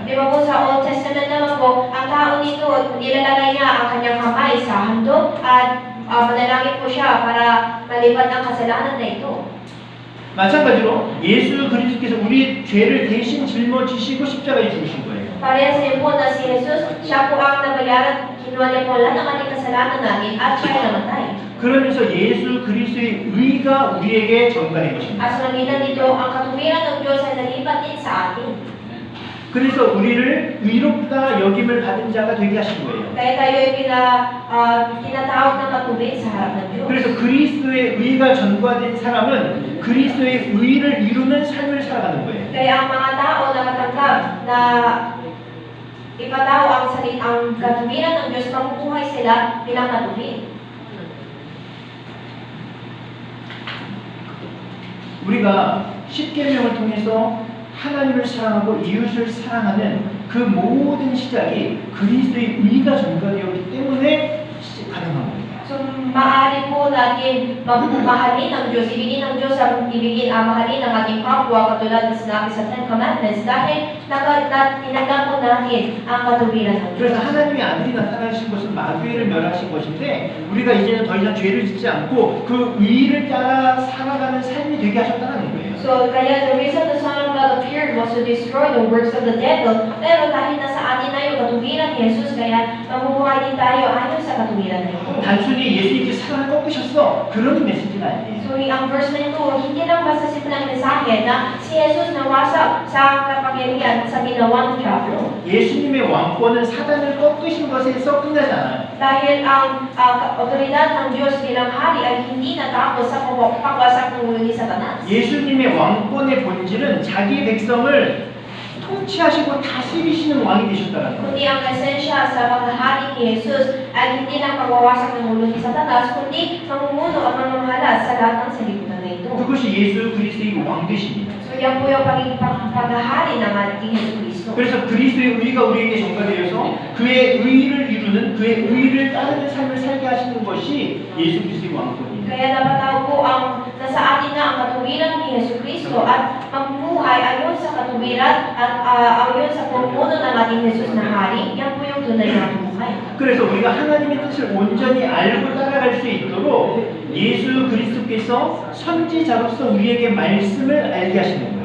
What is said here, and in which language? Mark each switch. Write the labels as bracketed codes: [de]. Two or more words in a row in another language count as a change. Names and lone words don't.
[tl] Di ba po sa [en] Old Testament [tl] naman po, ang tao nito, nilalagay niya ang kanyang kamay sa handog at manalangin po siya para malipat ang kasalanan na ito. [ko] 마찬가지로 예수 그리스도께서 우리 죄를 대신 짊어지시고 십자가에 죽으신 거예요. [tl] Parehas din po na si Jesus, siya po ang nabayaran, kinuha niya po lahat ng ating kasalanan natin at siya ay namatay. [ko] 그러면서 예수 그리스도의 의가 우리에게 전가된 것입니다. [tl] At sa langitan dito, ang katuwiran ng Diyos ay nalipat din sa atin. [ko] 그래서 우리를 의롭다 여김을 받은 자가 되게 하신 거예요. [tl] Kaya tayo ay tinatawag na matuwid sa harap ng Diyos. [ko] 그래서 그리스도의 의가 전가된 사람은 그리스도의 의를 이루는 삶을 살아가는 거예요. [tl] Kaya ang mga tao na katanggap na ipataw ang katuwiran ng Diyos, mabubuhay sila bilang matuwid. [ko] 우리가 십계명을 통해서 하나님을 사랑하고 이웃을 사랑하는 그 모든 시작이 그리스도의 의가 전가되었기 때문에 가능한 겁니다. [tl] So, maaari po natin mahalin ang Diyos, ibigin ng Diyos ang mahalin ang ating kapwa katulad na sinabi sa Ten Commandments dahil tinanggap po natin ang katuwiran ng Diyos. [ko] 그래서 하나님의 아들이 나타나신 것은 마귀를 멸하신 것인데 우리가 이제는 더 이상 죄를 짓지 않고 그 의를 따라 살아가는 삶이 되게 하셨다는 거예요. [en] So, kaya the reason the Son of God appeared was to destroy the works of the devil. [tl] Pero dahil nasa atin na yung katuwiran ni Jesus, kaya mabubuhay din tayo ayon sa katuwiran na ito. [ko] 단순히 예수님께 사랑을 꺾으셨어 그런 메시지는 아니에요. [tl] So, ang verse na ito, hindi lang basta simplang mensahe na si Jesus nawasak sa kapangyarihan sa ginawang diablo. [ko] 예수님의 왕권은 사단을 꺾으신 것에서 끝나지 않아요. [tl] Dahil ang otoridad ng Diyos bilang hari ay hindi natapos sa pagwasak ng ulo ni Satanas. [ko] 예수님의 왕권의 본질은 자기 백성을 통치하시고 다스리시는 왕이 되셨다는 거예요. [tl] Kundi ang esensya sa paghahari ni Jesus ay hindi lang pagwawasak ng ulo ni Satanas, kundi mamumuno at mamamahala sa lahat ng salibutan na ito. [ko] 그것이 예수 그리스도의 왕되심입니다. [tl] So yan po yung paghahari ng ating Yesu Cristo. [ko] 그래서 그리스도의 의가 우리에게 전가되어서 그의 의를 이루는 그의 의를 따르는 삶을 살게 하시는 것이 예수 그리스도의 왕권이에요. [tl] Kaya dapat tao po ang nasa atin na ang katuwiran ni Yesu Cristo at mabuhay ayon sa katuwiran at ayon sa pumuno ng ating Jesus na hari. Yan po yung tunay na buhay. [ko] 그래서 우리가 하나님의 뜻을 온전히 알고 따라갈 수 있도록 예수 그리스도께서 선지자로서 우리에게 말씀을 알게 하시는 거예요.